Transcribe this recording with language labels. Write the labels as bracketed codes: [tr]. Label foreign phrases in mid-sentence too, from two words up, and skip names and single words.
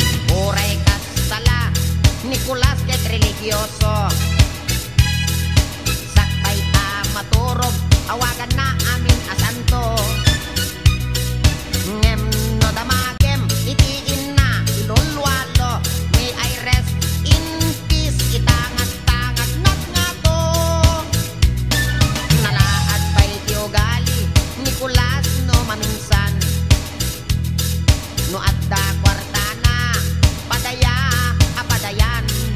[ilo] Uray kasala, Nicolas ket religyoso. Sakbay ta maturog, awagan na amin a santo. Ngem no damagem, itiin na ilulwalo. [en] May I rest in peace, [ilo] itangat-tangat nat nga to. Nalaad pa'y ti ugali, Nicolas no maminsan. No adda kwarta na, padaya, apadayan.